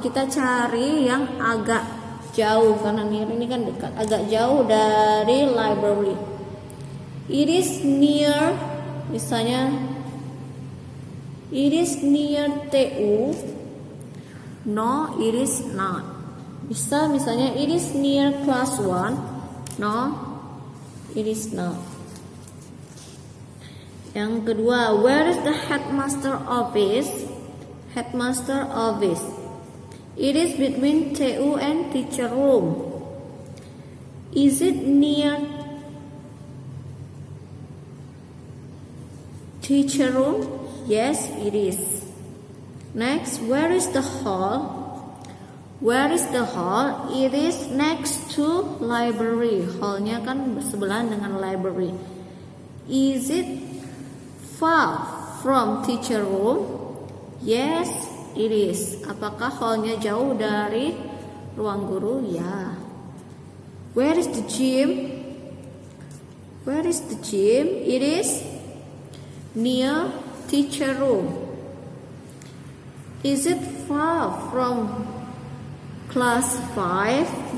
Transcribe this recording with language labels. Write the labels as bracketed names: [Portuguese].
[Indonesian] Kita cari yang agak jauh karena near ini kan dekat, agak jauh dari library. [English] It is near, misalnya it is near TU. No, it is not. [Indonesian] Bisa misalnya [English] it is near class 1. No, it is not. Yang kedua, where is the headmaster office? Headmaster office. It is between TU and teacher room. Is it near teacher room? Yes, it is. Next, where is the hall? Where is the hall? It is next to library. [Indonesian] Hallnya kan bersebelahan dengan library. [English] Is it far from teacher room? Yes, it is. [Indonesian] Apakah hallnya jauh dari ruang guru? Ya. [English] Where is the gym? Where is the gym? It is near teacher room. Is it far from class 5?